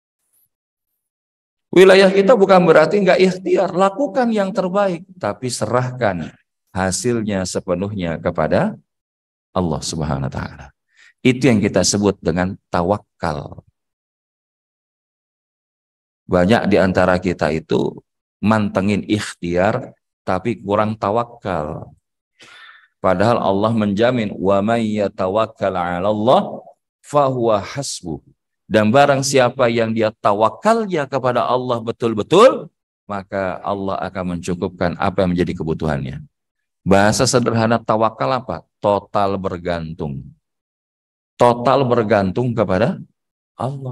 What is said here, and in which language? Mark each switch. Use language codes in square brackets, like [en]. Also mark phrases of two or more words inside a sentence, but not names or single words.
[id] Wilayah kita bukan berarti nggak ikhtiar, lakukan yang terbaik, tapi serahkan hasilnya sepenuhnya kepada Allah [ar] سبحانه وتعالى. [id] Itu yang kita sebut dengan tawakal. Banyak di antara kita itu mantengin ikhtiar tapi kurang tawakal. Padahal Allah menjamin [ar] ومن يتوكل على الله فهو حسبه. [id] Dan barang siapa yang dia tawakalnya kepada Allah betul-betul, maka Allah akan mencukupkan apa yang menjadi kebutuhannya. Bahasa sederhana tawakal apa? Total bergantung. Total bergantung kepada Allah.